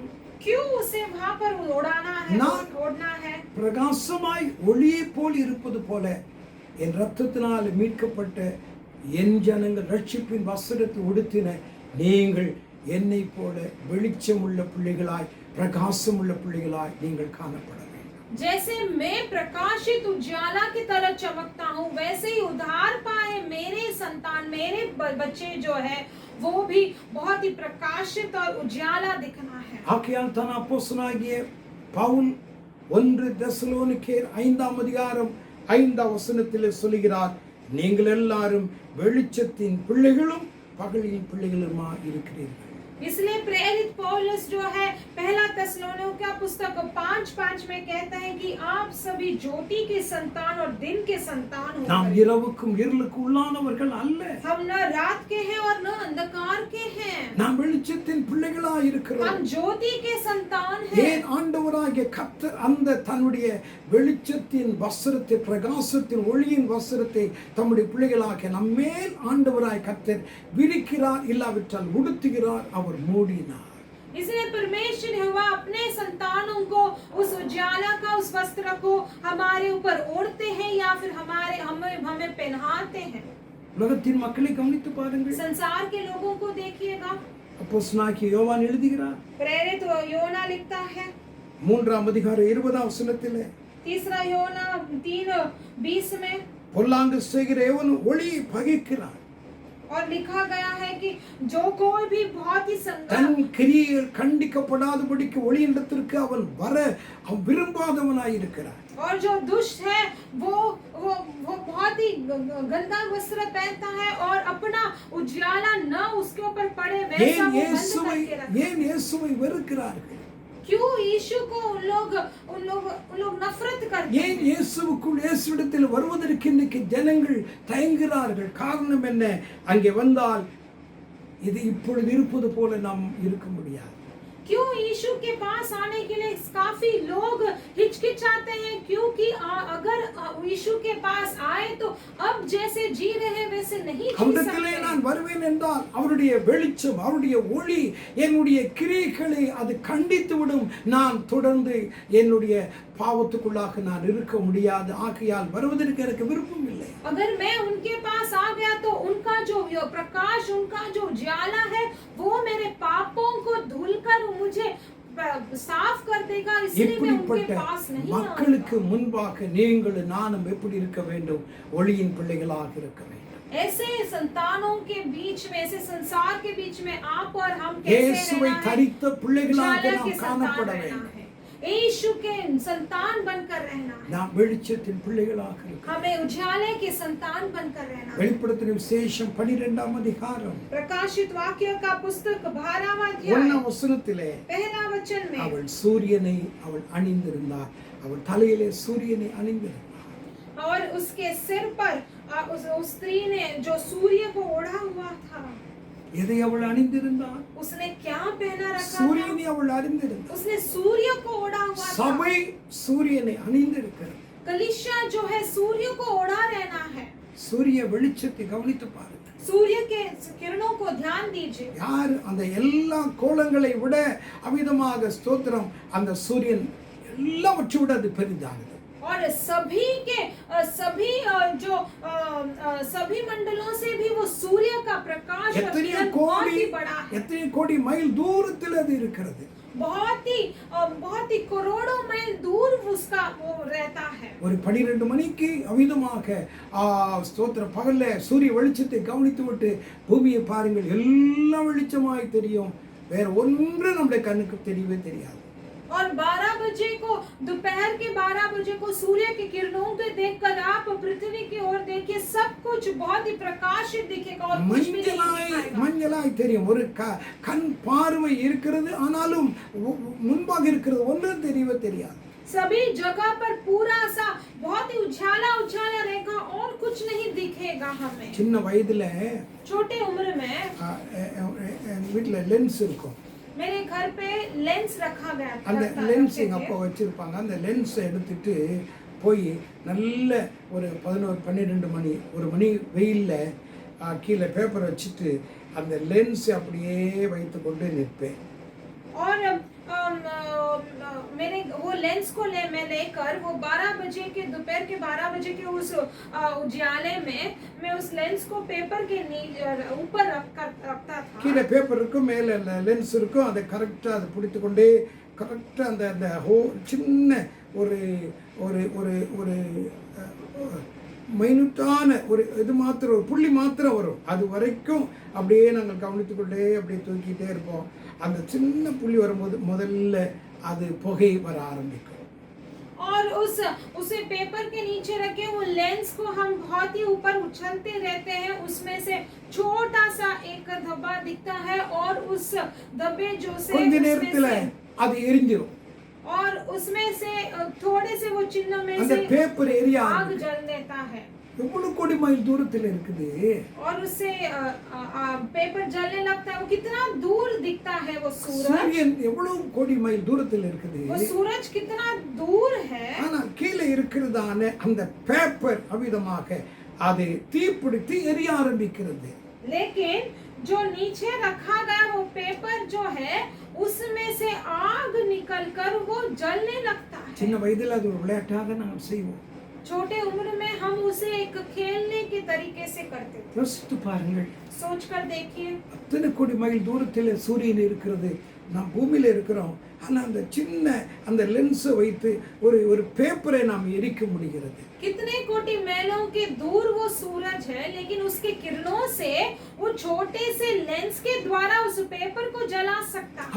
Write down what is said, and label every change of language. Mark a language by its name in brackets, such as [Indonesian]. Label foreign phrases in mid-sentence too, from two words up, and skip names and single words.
[Hindi] क्यों उसे वहाँ पर ओढ़ाना है, ओढ़ना है? [Tamil] பிரகாசமாய் ஒளியை போல் இருப்பது போல என் இரத்தத்தினால் மீட்கப்பட்ட என் ஜனங்கள் ரட்சிப்பின் வஸ்திரத்தை உடுத்தின நீங்கள் என்னை போல வெளிச்சமுள்ள பிள்ளைகளாய் பிரகாசமுள்ள பிள்ளைகளாய் நீங்கள் காணப்பட வேண்டும். [Hindi] जैसे मैं प्रकाशित उजाला की तरह चमकता हूँ, वैसे ही उद्धार पाए मेरे संतान, मेरे बच्चे जो है वो भी बहुत ही प्रकाशित और उजाला दिखना है। [Tamil] ஆகையால் தான் அப்போஸ்தலனாகிய பவுல் 1 தெசலோனிக்கேயர் 5ஆம் அதிகாரம் 5ஆம் வசனத்திலே சொல்கிறார், நீங்கள் எல்லாரும் வெளிச்சத்தின் பிள்ளைகளும் பகலின் பிள்ளைகளுமா இருக்கிறீர்கள். [Hindi] इसलिए प्रेरित पौलुस जो है पहला थिस्सलुनीकियों पुस्तक 5:5 में कहता है कि आप सभी ज्योति के संतान और दिन के संतान हो। [Tamil] நாம் இரவுக்கும் இருளுக்கும் உள்ளானவர்கள் அல்ல. [Hindi] हम न रात के हैं और न अंधकार के हैं। [Tamil] நாம் வெளிச்சத்தின் பிள்ளைகளாய் இருக்கிறோம். [Hindi] हम ज्योति के संतान हैं। [Tamil] ஏன் ஆண்டவராகிய கர்த்தர் அந்த தன்னுடைய வெளிச்சத்தின் வஸ்திரத்தை பிரகாசத்தின் ஒளியின் வஸ்திரத்தை தம்முடைய பிள்ளைகளாக நம்மேல் ஆண்டவராய் கர்த்தர் விரிக்கிறார், இல்லாவிட்டால் உடுத்துகிறார், அவர் மூடினார். [Hindi] इसलिए परमेश्वर यहोवा अपने संतानों को उस उजाला का उस वस्त्र को हमारे ऊपर ओढ़ते हैं या फिर हमें पहनाते हैं। [Tamil] உலகத்தின் மக்களை கவனித்து பாருங்கள். [Hindi] संसार के लोगों को देखिएगा। [Tamil] அப்போஸ்தலனாகிய யோவான் எழுதுகிறார், [Hindi] प्रेरित योना लिखता है [Tamil] 3ஆம் அதிகாரம் 20ஆம் வசனத்திலே, [Hindi] तीसरा योना 3:20 में, [Tamil] பொல்லாங்கு செய்கிற எவனும் ஒளியை பகைக்கிறான், [Hindi] और लिखा गया है कि जो कोई भी बहुत ही [Tamil] தன் கிரியைகள் கண்டிக்கப்படாதபடிக்கு ஒளியிடத்திற்கு அவன் வர அவன் விரும்பாதவனாய் இருக்கிறான். [Hindi] और जो दुष्ट है वो बहुत ही गंदा वस्त्र पहनता है और अपना उजाला न उसके ऊपर पड़े वैसा वो बंद करके रखता है। [Tamil] ஏன் இயேசுவை வெறுக்கிறார்கள்? [Hindi] क्यों यीशु को उन लोग नफरत करते हैं? [Tamil] ஏன் இயேசுவுக்குள் இயேசுவிடத்தில் வருவதற்கு இன்னைக்கு ஜனங்கள் தயங்குகிறார்கள்? காரணம் என்ன? அங்கே வந்தால் இது இப்பொழுது இருப்பது போல நாம் இருக்க முடியாது. [Hindi] क्यों यीशु के पास आने के लिए काफी लोग हिचकिचाते हैं? क्योंकि अगर यीशु के पास आए तो अब जैसे जी रहे हैं वैसे नहीं जी [Tamil] அவரிடத்திலே [Hindi] सकते। [Tamil] நான் வருவேன் என்றால் அவருடைய வெளிச்சம் அவருடைய ஒளி என்னுடைய கிரியைகளை அது கண்டித்து விடும். நான் தொடர்ந்து என்னுடைய பாவத்துக்குள்ளாக நான் இருக்க முடியாது. ஆகையால் வருவதற்கு எனக்கு விருப்பம் இல்லை. [Hindi] अगर मैं उनके पास आ गया तो उनका जो प्रकाश, उनका जो उजाला है वो मेरे पापों को धुलकर मुझे साफ कर देगा। इसलिए मैं उनके पास नहीं [Tamil] மக்களுக்கு முன்பாக நீங்களும் நானும் எப்படி இருக்க வேண்டும்? ஒளியின் பிள்ளைகளாக இருக்க வேண்டும். [Hindi] ऐसे संतानों के बीच में, ऐसे संसार के बीच में आप और हम कैसे [Tamil] இயேசுவை [Hindi] रहना है? [Tamil] தரித்த பிள்ளைகளாக [Hindi] उजाला के [Tamil] நாம் [Hindi] संतान [Tamil] காணப்பட [Hindi] रहना [Tamil] வேண்டும். [Hindi] है। यीशु के संतान बनकर रहना है। [Tamil] நாம் வெளிச்சத்தின் பிள்ளைகளாக இருக்க வேண்டும். [Hindi] हमें उजाले के संतान बनकर रहना है। [Tamil] வெளிப்படுத்தின விசேஷம் 12ஆம் அதிகாரம் [Hindi] प्रकाशित वाक्य का पुस्तक 12वां अध्याय [Tamil] 1ஆம் वचனத்திலே, [Hindi] पहला वचन में, [Tamil] அவள் சூரியனை அவள் அணிந்திருந்தார். அவள் தலையிலே சூரியனை அணிந்திருந்தார். [Hindi] और उसके सिर पर उस स्त्री ने जो सूर्य को ओढ़ा हुआ था। [Tamil] எதை அவள் அணிந்திருந்தார்? [Hindi] उसने क्या पहना रखा था? [Tamil] சூரியனை அவள் அணிந்திருந்தார். [Hindi] उसने सूर्य को ओढ़ा हुआ था। [Tamil] சபை சூரியனை அணிந்திருக்கிறது. [Hindi] कलीसिया जो है सूर्य को ओढ़ा रहना है। [Tamil] சூரிய வெளிச்சத்தை கவனித்து பாருங்க. [Hindi] सूर्य के किरणों को ध्यान दीजिए। [Tamil] யார் அந்த எல்லா கோலங்களை விட அமிதமாக ஸ்தோத்திரம், அந்த சூரியன் எல்லாவற்றை விட அது பெரிதானது. [Hindi] और सभी के सभी जो सभी मंडलों से भी वो सूर्य का प्रकाश और [Tamil] எத்தனை [Hindi] किरण बहुत [Tamil] கோடி [Hindi] ही बड़ा है। [Tamil] எத்தனை கோடி மைல் தூரத்தில் அது இருக்கிறது. [Hindi] बहुत ही करोड़ों மைல் दूर उसका वो रहता है। [Tamil] ஒரு 12 மணிக்கு அமிதமாக ஸ்தோத்திரம் பகல்ல சூரிய வெளிச்சத்தை கவனித்து விட்டு பூமியை பாருங்கள், எல்லாம் வெளிச்சமாய் தெரியும். வேற ஒன்று நம்முடைய கண்ணுக்கு தெரியவே தெரியாது. [Hindi] और 12 बजे को, दोपहर के 12 बजे को सूर्य की किरणों को देखकर आप पृथ्वी की ओर देखिए, सब कुछ बहुत ही प्रकाशित दिखेगा और कुछ भी नहीं दिखाएगा। [Tamil] மஞ்சளாய் தெரியும். ஒரு கண் பார்வை இருக்கிறது, ஆனாலும் முன்பாக இருக்கிறது ஒன்றும் தெரியவே தெரியாது. [Hindi] सभी जगह पर पूरा सा बहुत ही उजाला उजाला रहेगा और कुछ नहीं दिखेगा। देगा हमें। [Tamil] சின்ன வயதுல [Hindi] छोटे उम्र में [Tamil] எங்கள் வீட்டில் லென்ஸ் இருக்கும். [Hindi] मेरे घर पे लेंस रखा गया था। [Tamil] அந்த லென்ஸ் எங்கள் அப்பா வச்சுருப்பாங்க. அந்த லென்ஸை எடுத்துட்டு போய் நல்ல ஒரு 11-12 மணி 1 மணி வெயிலில் கீழே பேப்பரை வச்சுட்டு அந்த லென்ஸை அப்படியே வைத்து கொண்டு நிற்பேன். और मेरे वो लेंस को मैं लेकर वो 12 बजे के दोपहर के 12 बजे के उस उजाले में मैं उस लेंस को पेपर के ऊपर रखता था। கீழே பேப்பர் இருக்கும், மேலே லென்ஸ் இருக்கும். அதை கரெக்டாக அதை பிடித்து கொண்டே கரெக்டாக அந்த அந்த சின்ன ஒரு ஒரு ஒரு ஒரு மைனூட்டான ஒரு இது மாத்திரம், ஒரு புள்ளி மாத்திரம் வரும். அது வரைக்கும் அப்படியே நாங்கள் கவனித்து கொண்டே அப்படியே தூக்கிட்டே இருப்போம். அந்த சின்ன புள்ளி வரும்போது முதல்ல அது புகை வர ஆரம்பிக்கும். [Hindi] और उसे पेपर के नीचे रखे वो लेंस को हम बहुत ही ऊपर उछलते रहते हैं। उसमें से छोटा सा एक धब्बा दिखता है और उस धब्बे जो से [Tamil] கொஞ்ச நேரத்தில் அது எரிஞ்சிடும். [Hindi] और उसमें से थोड़े से वो चिन्ह में [Tamil] அந்த [Hindi] से [Tamil] பேப்பர் எரிய [Hindi] आग जल देता है। [Tamil] எவ்வளவு கோடி மைல் தூரத்தில் இருக்குது. [Hindi] और उससे पेपर जलने लगता है। वो कितना दूर दिखता है वो सूरज। [Tamil] சூரியன் எவ்வளவு கோடி மைல் தூரத்தில் இருக்குது. [Hindi] वो सूरज कितना दूर है। [Tamil] ஆனா கீழே இருக்கிறதான அந்த பேப்பர் அவிதமாக அது தீப்பிடித்து எரிய ஆரம்பிக்கிறது. [Hindi] लेकिन जो नीचे रखा गया वो पेपर जो है उसमें से आग निकलकर वो जलने लगता है। [Tamil] சின்ன வயதில் அது ஒரு விளையாட்டாக நாம் செய்வோம். [Hindi] छोटे उम्र में हम उसे एक खेलने के तरीके से करते थे। [Tamil] யோசித்து பாருங்கள், [Hindi] सोचकर देखिए, [Tamil] அத்தனை கோடி மைல் தூரத்தில் சூரியன் இருக்கிறது, நாம் பூமியில் இருக்கிறோம். ஆனால் அந்த சின்ன அந்த லென்ஸை வைத்து ஒரு ஒரு பேப்பரை நாம் எரிக்க முடிகிறது. [Hindi] कितने कोटि मैलों के दूर वो सूरज है, लेकिन उसके किरणों से वो छोटे से लेंस के द्वारा उस पेपर को जला सकता है।